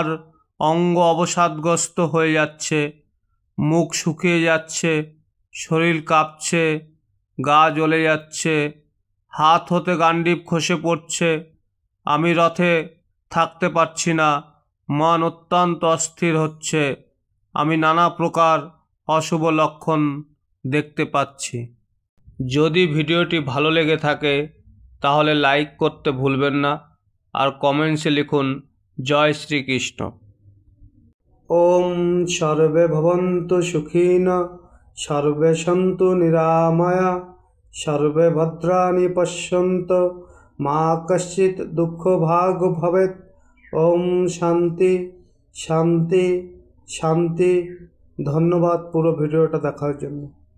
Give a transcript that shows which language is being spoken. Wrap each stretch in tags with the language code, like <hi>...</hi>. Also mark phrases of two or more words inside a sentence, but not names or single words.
<bn>অঙ্গ অবসাদগ্রস্ত হয়ে যাচ্ছে, মুখ শুকিয়ে যাচ্ছে, শরীর কাঁপছে, গা জ্বলে যাচ্ছে, হাত হতে গাণ্ডীব খসে পড়ছে, আমি রথে থাকতে পারছি না, মন অত্যন্ত অস্থির হচ্ছে, আমি নানা প্রকার অশুভ লক্ষণ দেখতে পাচ্ছি। যদি ভিডিওটি ভালো লেগে থাকে তাহলে লাইক করতে ভুলবেন না আর কমেন্টসে লিখুন জয় শ্রীকৃষ্ণ।</bn> <sa>ওম সর্বে ভবন্তু সুখিনঃ, সর্বে সন্তু নিরাময়া, সর্বে ভদ্রাণি পশ্যন্তু, মা কশ্চিৎ দুঃখভাগ ভবেৎ। ওম শান্তি শান্তি শান্তি।</sa> <bn>ধন্যবাদ পুরো ভিডিওটা দেখার জন্য।</bn>